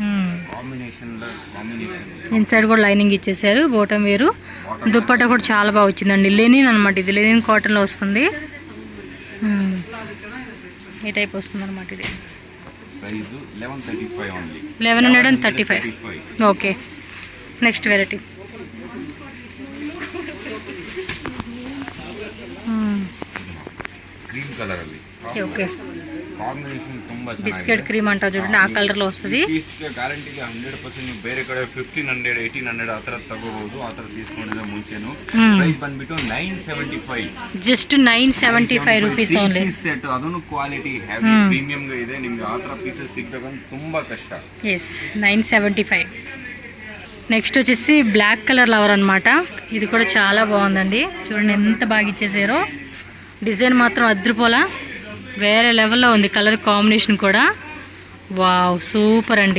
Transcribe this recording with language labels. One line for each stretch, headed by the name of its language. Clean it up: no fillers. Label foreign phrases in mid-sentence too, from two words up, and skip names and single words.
Telugu: ఇన్సైడ్ కూడా లైనింగ్ ఇచ్చేసారు, బాటమ్ వేరు. దుప్పట కూడా చాలా బాగా వచ్చిందండి. లెనిన్ అనమాట, ఇది లెనిన్ కాటన్లో వస్తుంది. ఈ టైప్ వస్తుంది అనమాట ఇది. ప్రైస్ 1135 ఓన్లీ. 1135. ఓకే. నెక్స్ట్ వెరైటీ
Kannada: ಕ್ರೀಮ್ ಕಲರ್ ಅಲ್ಲಿ
Telugu: ఓకే.
Kannada: ಕಾಂಬಿನೇಷನ್ ತುಂಬಾ ಚೆನ್ನಾಗಿದೆ.
Telugu: బిస్కెట్ క్రీమ్ అంటారు చూడండి, ಆ కలర్లో వస్తుంది.
Kannada: ಗ್ಯಾರಂಟಿಗೆ 100% ನೀವು ಬೇರೆ ಕಡೆ 1500 1800 ಆ ಥರ ತಗೋಬಹುದು. ಆ ಥರ తీసుಕೊಂಡಿದ್ರೆ ಮುಂಚೆನು. ಪ್ರೈಸ್ ಬಂದ್ಬಿಟ್ಟು 975. ಜಸ್ಟ್ 975 ರೂಪೀಸ್ ಓನ್ಲಿ. ಸೆಟ್ ಅದನ್ನು ಕ್ವಾಲಿಟಿ ಹೆವಿ ಪ್ರೀಮಿಯಂ గా ಇದೆ. ನಿಮಗೆ ಆ ಥರ ಪೀಸಸ್ ಸಿಗಬೇಕಂದ್ರೆ ತುಂಬಾ ಕಷ್ಟ.
Telugu: ఎస్ 975. నెక్స్ట్ వచ్చేసి బ్లాక్ కలర్ లవర్ అనమాట. ఇది కూడా చాలా బాగుందండి. చూడండి ఎంత బాగా ఇచ్చేసారో. డిజైన్ మాత్రం అద్రిపోలా వేరే లెవెల్లో ఉంది. కలర్ కాంబినేషన్ కూడా వావ్ సూపర్ అండి.